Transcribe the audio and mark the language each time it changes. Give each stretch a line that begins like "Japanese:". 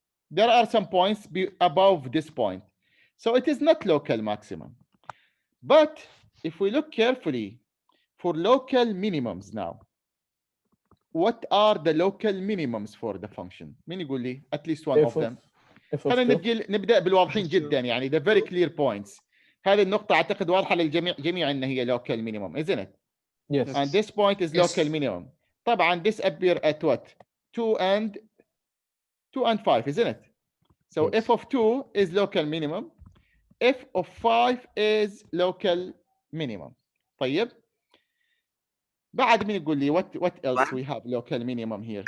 English: There are some points above this point. So it is not local maximum. But if we look carefully for local minimums now, what are the local minimums for the function?
Arabic: مين يقول لي
English: at least one of them?
Arabic: خلينا نبدأ بالواضحين جدا يعني
English: the very clear points.
Arabic: هذه النقطة أعتقد واضحة للجميع أن هي local minimum,
English: isn't it? Yes. And this point is local minimum. طبعا this appear at what? 2 and 5, isn't it? So Yes. f of 2 is local minimum. F of 5 is local minimum. طيب.
Arabic: بعد مين يقول لي
English: what else we have local minimum here?